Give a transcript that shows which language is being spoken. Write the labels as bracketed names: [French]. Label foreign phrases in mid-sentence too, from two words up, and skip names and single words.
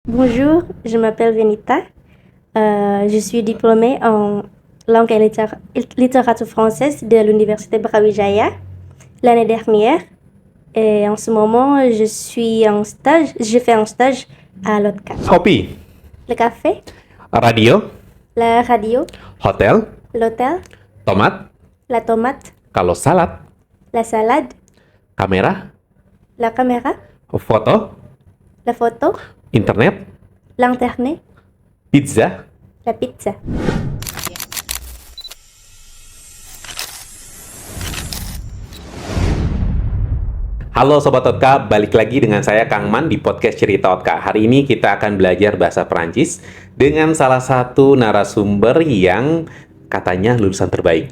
[French] Bonjour, je m'appelle Venita. Je suis diplômée en langue et littérature française de l'Université Brawijaya l'année dernière. Et en ce moment, je fais un stage à l'OTCA. [Indonesian] Kopi, [French] Le café, [Indonesian] radio, [French] la radio, [Indonesian] hotel, [French] l'hôtel, [Indonesian] tomat, [French] la tomate, [Indonesian] kalau salad, [French] la salade, [Indonesian] kamera, [French] la caméra, [Indonesian] foto, [French] la photo, [Indonesian] internet, [French] l'internet, [Indonesian] pizza. [French] la pizza. [Indonesian] Halo Sobat Otka, balik lagi dengan saya Kang Man di podcast Cerita Otka. Hari ini kita akan belajar bahasa Perancis dengan salah satu narasumber yang katanya lulusan terbaik.